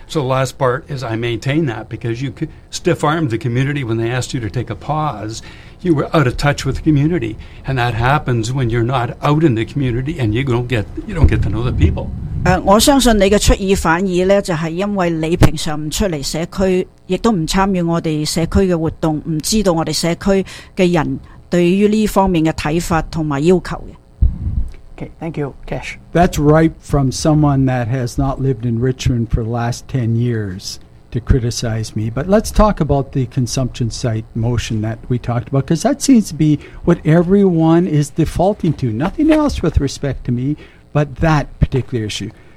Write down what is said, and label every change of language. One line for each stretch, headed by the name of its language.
English: So the last part is I maintain that because you stiff-armed the community when they asked you to take a pause. You were out of touch with the community. And that happens when you're not out in the community and you don't get to know the people.
Chinese: 我相信你的出尔反尔呢，就是因为你平常不出来社区，也都不参与我们社区的活动，不知道我们社区的人对于这方面的看法和要求的。
English: Okay, thank you, Cash. That's right from someone that has not lived in Richmond for the last 10 years. to criticize me, but let's talk about the consumption site motion that we talked about, because that seems to be what everyone is defaulting to. Nothing else with respect to me, but that particular issue.